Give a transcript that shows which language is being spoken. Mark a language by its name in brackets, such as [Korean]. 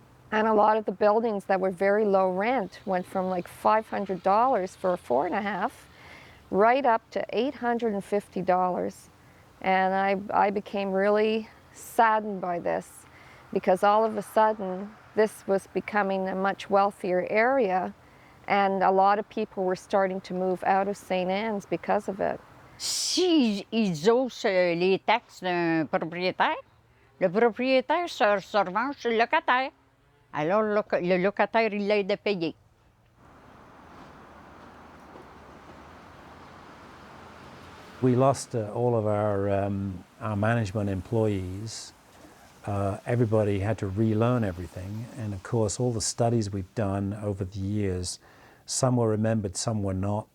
[English] And a lot of the buildings that were very low rent went from like $500 for a 4.5 right up to $850. And I became really saddened by this because all of a sudden this was becoming a much wealthier area and a lot of people were starting to move out of St. Anne's because of it. [French] Si ils haussent les taxes d'un propriétaire, le propriétaire se revanche sur le locataire. Alors le locataire, il l'aide à payer. [English] We lost all of our management employees. Everybody had to relearn everything, and of course all the studies we've done over the years, some were remembered, some were not.